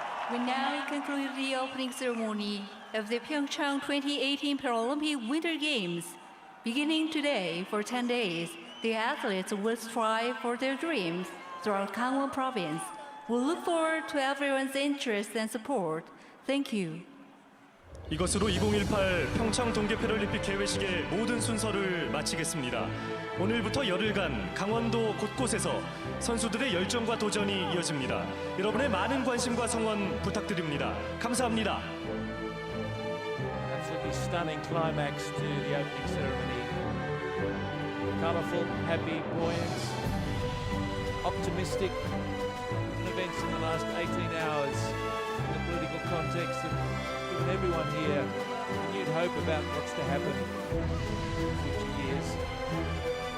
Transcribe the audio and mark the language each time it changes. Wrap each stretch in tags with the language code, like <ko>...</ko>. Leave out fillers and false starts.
<en>We now conclude the opening ceremony of the PyeongChang 2018 Paralympic Winter Games. Beginning today for 10 days, the athletes will strive for their dreams throughout Gangwon province. We look forward to everyone's interest and support. Thank you.</en> <ko>이것으로 2018 평창 동계 패럴림픽 개회식의 모든 순서를 마치겠습니다. 오늘부터 열흘간 강원도 곳곳에서 선수들의 열정과 도전이 이어집니다. 여러분의 많은 관심과 성원 부탁드립니다. 감사합니다.</ko> <en>Absolutely stunning climax to the opening ceremony. Colourful, happy, buoyant, optimistic events in the last 18 hours. In the political context have given everyone here renewed hope about what's to happen in future years.</en>